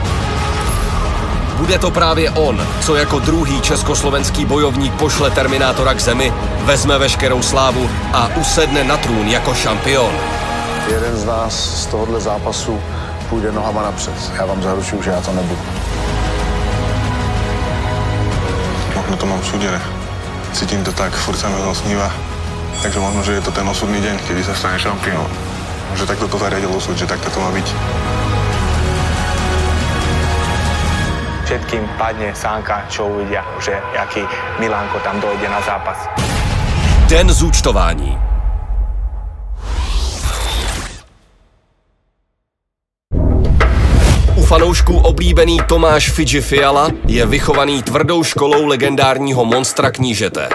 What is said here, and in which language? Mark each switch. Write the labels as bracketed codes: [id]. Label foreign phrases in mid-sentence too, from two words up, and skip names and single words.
[cs] Bude to právě on, co jako druhý československý bojovník pošle Terminátora k zemi, vezme veškerou slávu a usedne na trůn jako šampion. Jeden z nás z tohohle zápasu půjde nohama napřed. Já vám zaručuju, že já to nebudu. [sk] Možno to mám súdere. Cítim to tak, furt sa mi to sníva. Takže možno, že je to ten osudný deň, kedy sa stane šampión. Že takto to zariadil osud, že takto to má byť. Všetkým padne sánka, čo uvidia, že jaký Milanko tam dojde na zápas. [cs] Den zúčtování. U fanoušků oblíbený Tomáš Fidži Fiala je vychovaný tvrdou školou legendárního monstra knížete.